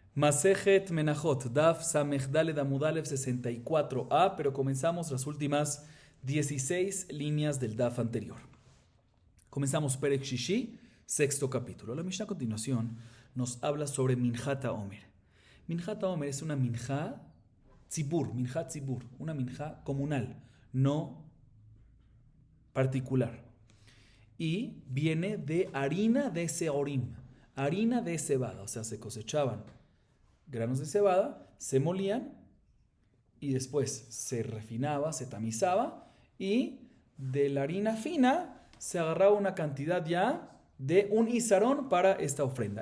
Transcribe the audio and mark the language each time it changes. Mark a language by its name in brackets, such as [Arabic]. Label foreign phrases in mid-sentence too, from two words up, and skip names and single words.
[Hebrew] מסכת מנחות, דף סמך דלת עמוד אלף [Spanish] 64a, pero comenzamos las últimas 16 líneas del Daf anterior. [Hebrew] Comenzamos פרק שישי, [Spanish] sexto capítulo. La Mishnah a continuación nos habla sobre [Hebrew] מנחת העומר. מנחת העומר [Spanish] es una [Hebrew] מנחת ציבור, [Spanish] una minjá comunal, no particular. Y viene de harina de seorim, harina de cebada, o sea, se cosechaban granos de cebada, se molían y después se refinaba, se tamizaba y de la harina fina se agarraba una cantidad ya de un isarón para esta ofrenda.